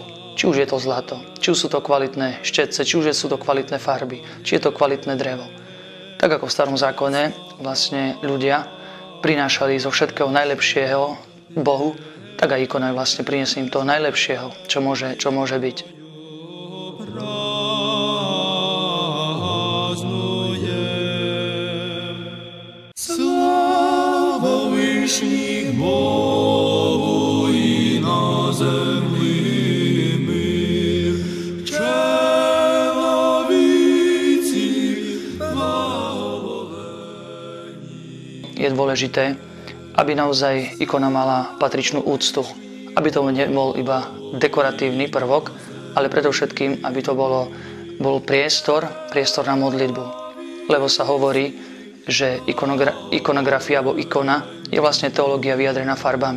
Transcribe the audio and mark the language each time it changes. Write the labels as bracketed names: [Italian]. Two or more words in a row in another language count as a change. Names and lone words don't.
[Slovak] Či už je to zlato, či už sú to kvalitné štetce, či už sú to kvalitné farby, či je to kvalitné drevo. Tak ako v Starom zákone vlastne ľudia prinášali zo všetkého najlepšieho Bohu, tak aj ikona vlastne prinesie im to najlepšieho, čo môže byť. [Church Slavic] Слава вишніх Богу і на землі мир, чоловіці благоволені. [Slovak] Je dôležité, aby naozaj ikona mala patričnú úctu, aby to nebol iba dekoratívny prvok, ale predovšetkým, aby to bol priestor na modlitbu. Lebo sa hovorí, že ikonografia alebo ikona je vlastne teológia vyjadrená farbami.